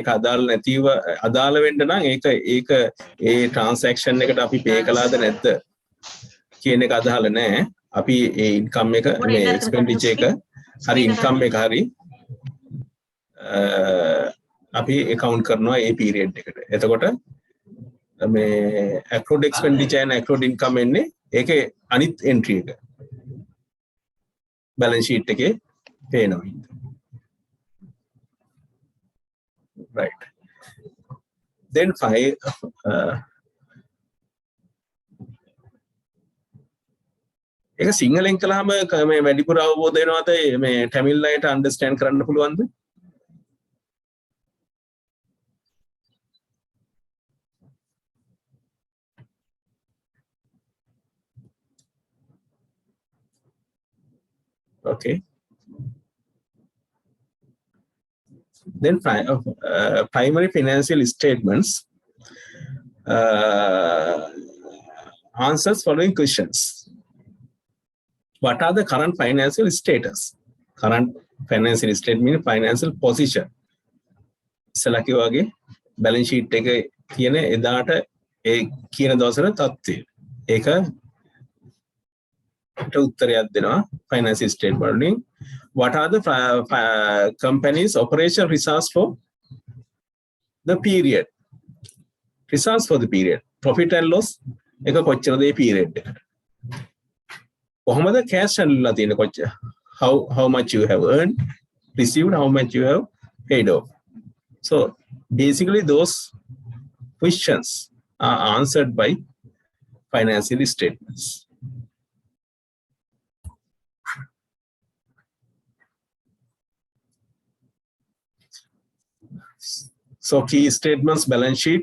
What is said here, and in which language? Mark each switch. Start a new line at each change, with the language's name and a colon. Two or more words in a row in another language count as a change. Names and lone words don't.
Sinhala: ඒක අදාළ නැතිව අදාළ වෙන්න නම් ඒක ඒ transaction එකට අපි pay කළාද නැද්ද කියන එක අදාළ නැහැ. අපි ඒ income එක මේ expenditure එක හරි income එක හරි අපි account කරනවා ඒ period එකට. එතකොට මේ
English: accrued expenditure and accrued income
Sinhala: එන්නේ ඒකේ අනිත් entry එක
English: balance sheet
Sinhala: එකේ පේනවා.
English: Right.
Sinhala: Then ඒක සිංහලෙන් කළාම මේ වැඩිපුර අවබෝධ වෙනවද මේ ටැමිල් අයට අන්ඩර්ස්ටෑන්ඩ් කරන්න පුළුවන්ද?
English: Okay. Then primary financial statements answers following questions. What are the current financial status? Current financial statement means financial position.
Sinhala: ඉස්සලා කිව්වා වගේ
English: balance sheet
Sinhala: එක කියන එදාට ඒ කියන දවසට තත්ත්වය. ඒකට උත්තරයක් දෙනවා
English: financial statement
Sinhala: වලින්.
English: What are the company's operation results for the period? Results for the period. Profit and loss
Sinhala: එක කොච්චරද ඒ period එකට. කොහොමද
English: cash handle
Sinhala: තියෙන කොච්චර?
English: How much you have earned, received, how much you have paid off. So basically those questions are answered by financial statements. So key statements, balance sheet.